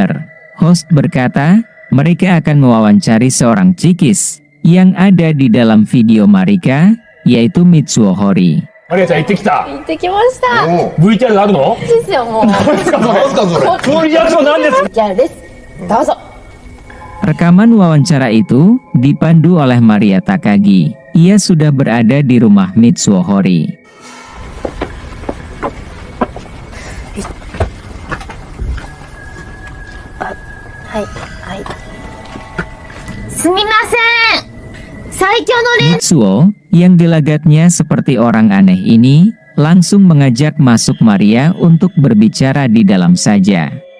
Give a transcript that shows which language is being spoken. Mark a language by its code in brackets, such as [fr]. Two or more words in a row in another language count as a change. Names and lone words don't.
[id] Host berkata, mereka akan mewawancari seorang cikis yang ada di dalam video Marika, yaitu Mitsuo Hori. [ja] マリカちゃん行ってきた。行ってきました。 VTR があるの？ですよもう。何ですかそれ？そのリアクションなんですか？ VTR です。どうぞ。 [id] Rekaman wawancara itu dipandu oleh Maria Takagi. Ia sudah berada di rumah Mitsuo Hori. Mitsuo, yang gelagatnya seperti orang aneh ini, langsung mengajak masuk Maria untuk berbicara di dalam saja.